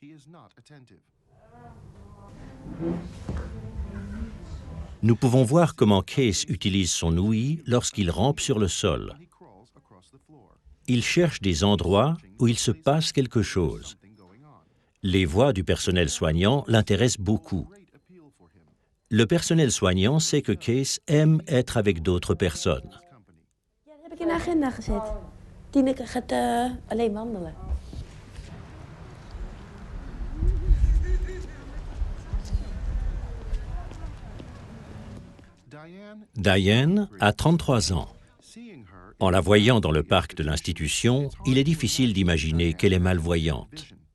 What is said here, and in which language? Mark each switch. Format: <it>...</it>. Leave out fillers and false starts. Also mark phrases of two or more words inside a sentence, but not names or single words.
<fr>Nous pouvons voir comment Kees utilise son ouïe lorsqu'il rampe sur le sol. Il cherche des endroits où il se passe quelque chose. Les voix du personnel soignant l'intéressent beaucoup. Le personnel soignant sait que Kees aime être avec d'autres personnes.</fr> <nl>Ja, dat heb ik in de agenda gezet. Tineke gaat alleen wandelen.</nl> <fr>Diane a 33 ans. En la voyant dans le parc de l'institution, il est difficile d'imaginer qu'elle est malvoyante.</fr>